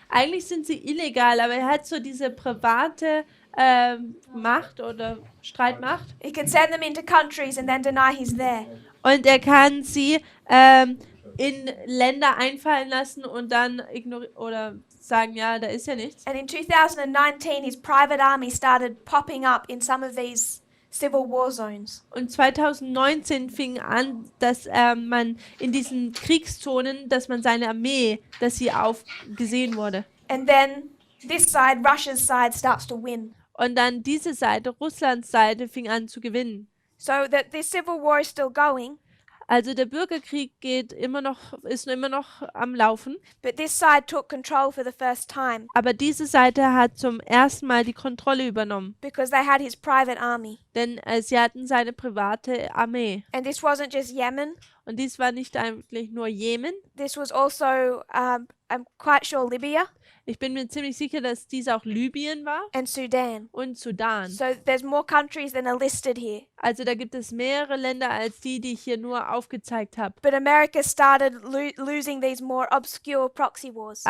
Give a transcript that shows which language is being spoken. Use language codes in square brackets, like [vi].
[de] Eigentlich sind sie illegal, aber er hat so diese private Macht oder Streitmacht. [en] He can send them into countries and then deny he's there. [de] Und er kann sie in Länder einfallen lassen und dann oder sagen, ja, da ist ja nichts. [en] And in 2019, his private army started popping up in some of these civil war zones. [de] Und 2019 fing an, dass man in diesen Kriegszonen, dass man seine Armee, dass sie gesehen wurde. [en] And then this side, Russia's side, starts to win. [de] Und dann diese Seite, Russlands Seite, fing an zu gewinnen. [en] So that this civil war is still going, [de] Also der Bürgerkrieg ist immer noch am Laufen, [en] but this side took control for the first time [de] aber diese Seite hat zum ersten Mal die Kontrolle übernommen, [en] because they had his private army. [de] denn sie hatten seine private Armee. [en] And this wasn't just Yemen. [de] Und dies war nicht eigentlich nur Jemen. [en] This was also, I'm quite sure, Libya [de] Ich bin mir ziemlich sicher, dass dies auch Libyen war [en] and Sudan. [de] und Sudan. [en] So there's more countries than are listed here. [de] Also da gibt es mehrere Länder als die ich hier nur aufgezeigt habe. [en] But America started losing these more obscure proxy wars.